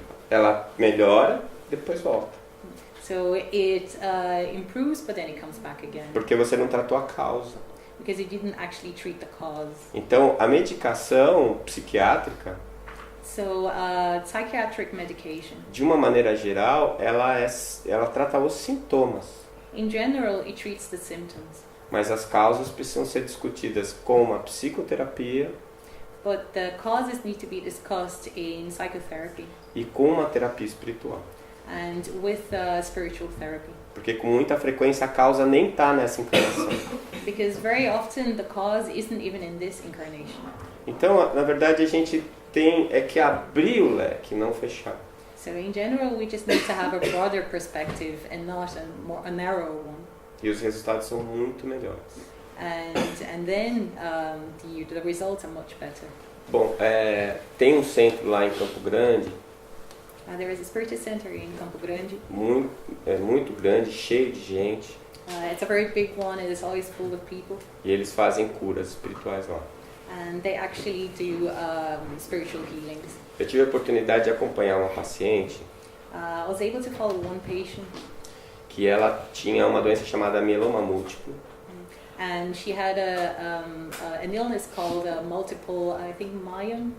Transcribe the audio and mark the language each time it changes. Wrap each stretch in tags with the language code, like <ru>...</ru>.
<pt>Ela melhora, depois volta.</pt> <en>So it improves, but then it comes back again</en> <pt>Porque você não tratou a causa.</pt> <en>because you didn't actually treat the cause.</en> <pt>Então, a medicação psiquiátrica,</pt> <en>So psychiatric medication,</en> <pt>de uma maneira geral, ela trata os sintomas.</pt> <en>in general, it treats the symptoms,</en> <pt>Mas as causas precisam ser discutidas com uma psicoterapia</pt> <en>but the causes need to be discussed in psychotherapy</en> <pt>e com uma terapia espiritual.</pt> <en>and with spiritual therapy.</en> <pt>Porque com muita frequência a causa nem está nessa encarnação.</pt> <en>Because very often the cause isn't even in this incarnation.</en> <pt>Então, na verdade, a gente tem que abrir o leque, não fechar.</pt> <en>So in general, we just need to have a broader perspective and not a narrow one.</en> <pt>E os resultados são muito melhores.</pt> <en>And then the results are much better.</en> <pt>Bom, tem um centro lá em Campo Grande,</pt> <en>There is a spiritist center in Campo Grande.</en> <pt>muito grande, cheio de gente.</pt> <en>It's a very big one. It is always full of people.</en> <pt>E eles fazem curas espirituais lá.</pt> <en>And they actually do spiritual healings.</en> <pt>Eu tive a oportunidade de acompanhar uma paciente</pt> <en>I was able to follow one patient,</en> <pt>que ela tinha uma doença chamada mieloma múltiplo.</pt> <en>and she had an illness called multiple, I think myeloma.</en>